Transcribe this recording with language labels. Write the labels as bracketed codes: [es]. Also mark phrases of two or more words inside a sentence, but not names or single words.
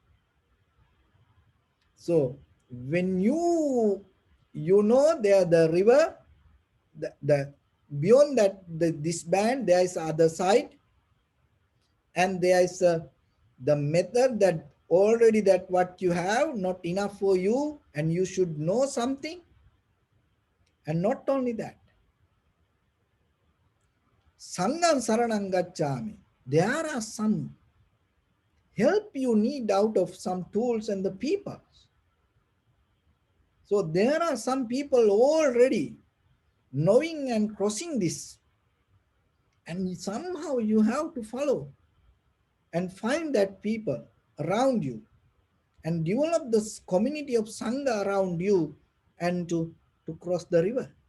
[en] So when you know there the river, the beyond that this band there is other side, and there is the method that already that what you have not enough for you and you should know something. And not only that, [pi] sangam saranam gacchami, [en] there are some help you need out of some tools and the people. So there are some people already knowing and crossing this, and somehow you have to follow and find that people around you and develop this community of sangha around you and to cross the river.